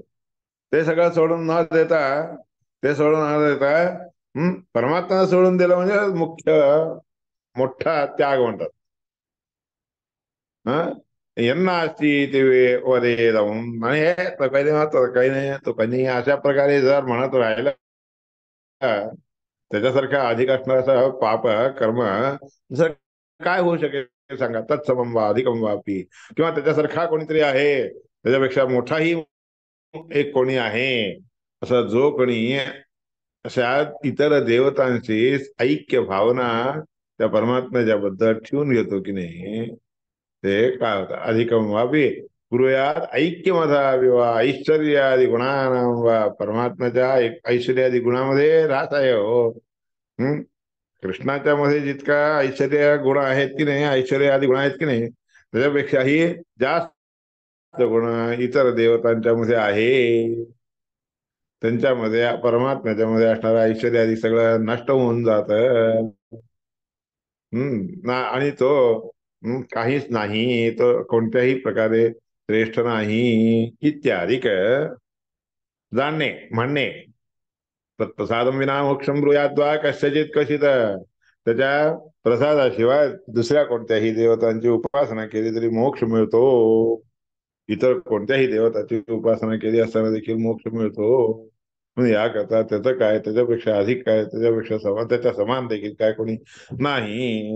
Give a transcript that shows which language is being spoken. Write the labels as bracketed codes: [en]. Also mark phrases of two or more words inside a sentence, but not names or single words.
[mr] ते सगळं सोडून न देता, परमात्म्याला सोडून दिलं म्हणजे मोठा त्याग म्हणतात. [sa] यन्नास्ती ते वदेदम [mr] म्हणे तो काही नाही तो काही नाही तो काही नाही अशा प्रकारे जर म्हणत राहिलं त्याच्यासारखा अधिक असणारा पाप कर्म जर काय होऊ शकेल सांगा. [sa] तत्समम वा अधिकम वापी, [mr] किंवा त्याच्यासारखा कोणीतरी आहे, त्याच्यापेक्षा मोठाही एक कोणी आहे, असं जो कोणी अशा इतर देवतांची ऐक्य भावना त्या परमात्म्याच्या बद्दल ठेवून घेतो की नाही, ते काय होतं [sa] अधिकम वापी कुरुयात ऐक्यमधा विवा ऐश्वर्यादी गुणानां वा. [mr] परमात्म्याच्या ऐश्वर्यादी गुणामध्ये राहत आहे हो. हम्म कृष्णाच्या मध्ये जितका ऐश्वर्य गुण आहेत की नाही, ऐश्वर्य आदी गुण आहेत की नाही, त्याच्यापेक्षाही जास्त गुण इतर देवतांच्या मध्ये आहे. त्यांच्यामध्ये परमात्म्याच्या मध्ये असणारं ऐश्वर्य आदी सगळं नष्ट होऊन जात. ना आणि तो काहीच नाही, तो कोणत्याही प्रकारे श्रेष्ठ नाही इत्यादी जाणणे म्हणणे. [sa] तत्प्रसादम विना मोक्षम ब्रूयाद्वा कस्यचित कशित. [mr] त्याच्या प्रसादाशिवाय दुसऱ्या कोणत्याही देवतांची उपासना केली तरी मोक्ष मिळतो. इतर कोणत्याही देवताची उपासना केली असताना देखील मोक्ष मिळतो. म्हणजे याकरता त्याचं काय, त्याच्यापेक्षा अधिक काय, त्याच्यापेक्षा समान, त्याच्या समान देखील काय कोणी नाही.